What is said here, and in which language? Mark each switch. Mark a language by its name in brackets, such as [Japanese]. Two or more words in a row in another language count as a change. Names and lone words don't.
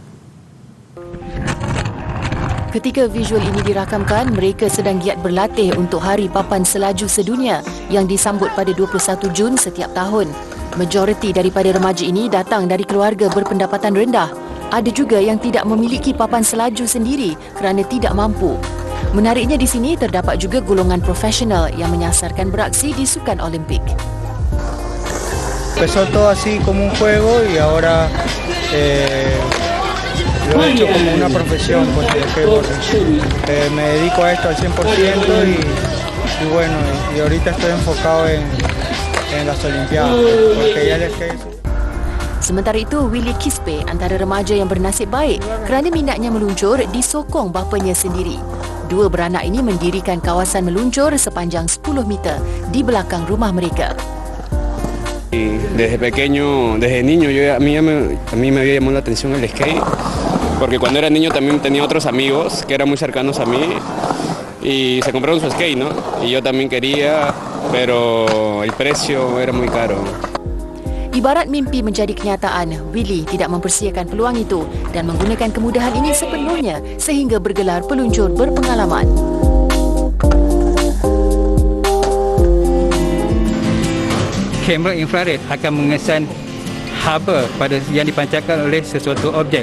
[Malay] Ketika visual ini dirakamkan, mereka sedang giat berlatih untuk Hari Papan Selaju Sedunia yang disambut pada 21 Jun setiap tahun. Majoriti daripada remaja ini datang dari keluarga berpendapatan rendah. Ada juga yang tidak memiliki papan selaju sendiri kerana tidak mampu. Menariknya di sini terdapat juga golongan profesional yang menyasarkan beraksi di Sukan Olimpik. [Spanish] Empezó todo así como un juego y ahora lo he hecho como una profesión con el skateboard. Me dedico a esto al 100% y bueno, y ahorita estoy enfocado en las Olimpiadas porque ya el skate. [Malay] Sementara itu, Willy Kispe antara remaja yang bernasib baik kerana minatnya meluncur disokong bapanya sendiri. Dua beranak ini mendirikan kawasan meluncur sepanjang 10 meter di belakang rumah mereka. [Spanish] Desde niño, a mí me había llamado la atención el skate, porque cuando era niño también tenía otros amigos que eran muy cercanos a mí y se compraron su skate, ¿no? Y yo también quería, pero el precio era muy caro. [Malay] Ibarat mimpi menjadi kenyataan, Willy tidak mempersiakan peluang itu dan menggunakan kemudahan ini sepenuhnya sehingga bergelar peluncur berpengalaman. Kamera infrared akan mengesan haba pada yang dipancarkan oleh sesuatu objek.